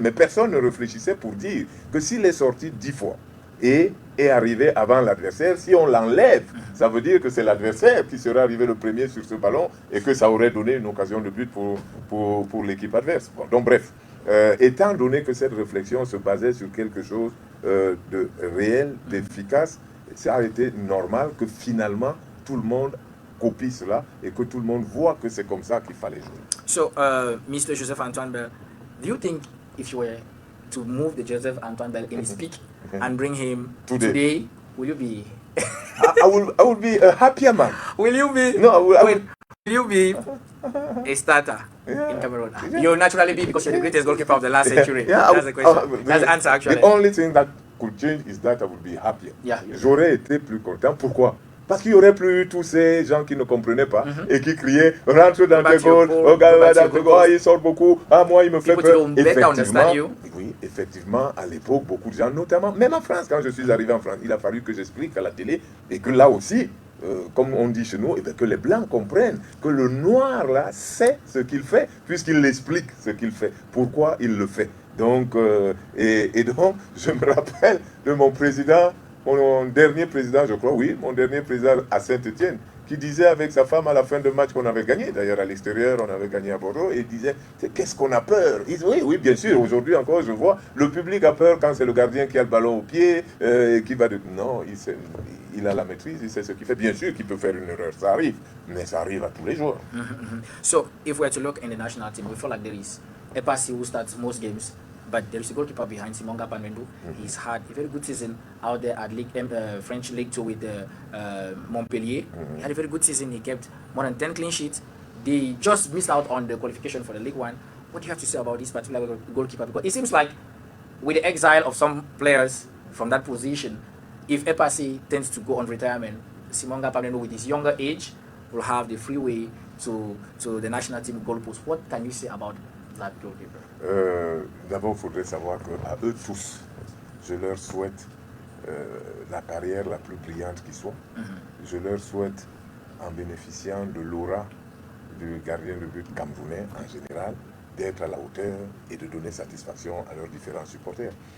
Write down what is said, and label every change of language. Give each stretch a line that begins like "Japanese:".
French: Mais personne ne réfléchissait pour dire que s'il est sorti 10 fois et est arrivé avant l'adversaire, si on l'enlève, ça veut dire que c'est l'adversaire qui serait arrivé le premier sur ce ballon et que ça aurait donné une occasion de but pour l'équipe adverse. Bon, donc bref, étant donné que cette réflexion se basait sur quelque chose de réel, d'efficace, ça a été normal que finalement tout le monde copie cela et que tout le monde voit que c'est comme ça qu'il fallait jouer.
English: So, Mr. Joseph Antoine Bell, do you think if you were to move the Joseph Antoine Bell in his peak and bring him today, will you be? I will be a happier man. Will you be? No, will you be a starter in Cameroon? You'll naturally be because you're the greatest goalkeeper of the last century. That's the question. That's the answer actually. The only thing that could change is that I would be happier. Yeah.
French: J'aurais été plus content. Pourquoi? Parce qu'il n'y aurait plus eu tous ces gens qui ne comprenaient pas et qui criaient rentre dans tes goals, oh gars, dans tes goals, il sort beaucoup, ah moi il me fait peur. Oui, effectivement, à l'époque, beaucoup de gens, notamment, même en France, quand je suis arrivé en France, il a fallu que j'explique à la télé et que là aussi, comme on dit chez nous, et bien, que les Blancs comprennent que le Noir là sait ce qu'il fait, puisqu'il explique ce qu'il fait, pourquoi il le fait. Donc, et donc, je me rappelle de mon président, mon dernier président, je crois, oui, mon dernier président à Saint-Étienne, qui disait avec sa femme à la fin de match qu'on avait gagné, d'ailleurs à l'extérieur, on avait gagné à Bordeaux, et il disait, qu'est-ce qu'on a peur? Il dit, oui, bien sûr, aujourd'hui encore, je vois, le public a peur quand c'est le gardien qui a le ballon au pied, et qui va de... Non, il a la maîtrise, il sait ce qu'il fait. Bien sûr qu'il peut faire une erreur, ça arrive, mais ça arrive à tous les jours.
English: So, if we were to look in the national team, we feel like there is Epassi who starts most games, but there is a goalkeeper behind Simon Gapanwendo. He's had a very good season out there at French League 2 with Montpellier. He had a very good season. He kept more than 10 clean sheets. They just missed out on the qualification for the League 1. What do you have to say about this particular goalkeeper? Because it seems like with the exile of some players from that position, if Epassi tends to go on retirement, Simon Gapanwendo with his younger age will have the freeway to the national team goalpost. What can you say about that goalkeeper?
French: D'abord, il faudrait savoir qu'à eux tous, je leur souhaite la carrière la plus brillante qui soit. Je leur souhaite, en bénéficiant de l'aura du gardien de but camerounais en général, d'être à la hauteur et de donner satisfaction à leurs différents supporters.